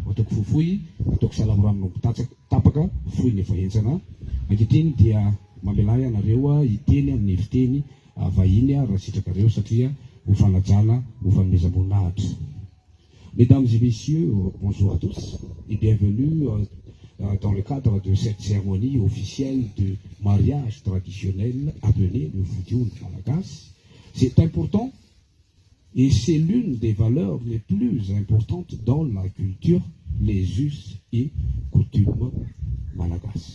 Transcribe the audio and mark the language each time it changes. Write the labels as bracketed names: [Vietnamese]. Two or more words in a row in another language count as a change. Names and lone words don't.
[Malagasy] ataoko fohifohy, ataoko salamorano tapaka fohy ny vahentsana. Ankehitriny dia mamelay anareo hiteny amin'ny fiteny vahiny raha sitrakareo satria ho fanajana, ho fanomezam-boninahitra. [French] Mesdames et messieurs, bonjour à tous et bienvenue dans le cadre de cette cérémonie officielle de mariage traditionnel appelée le Vudioun Malagas. C'est important et c'est l'une des valeurs les plus importantes dans la culture, les us et coutumes malagasy.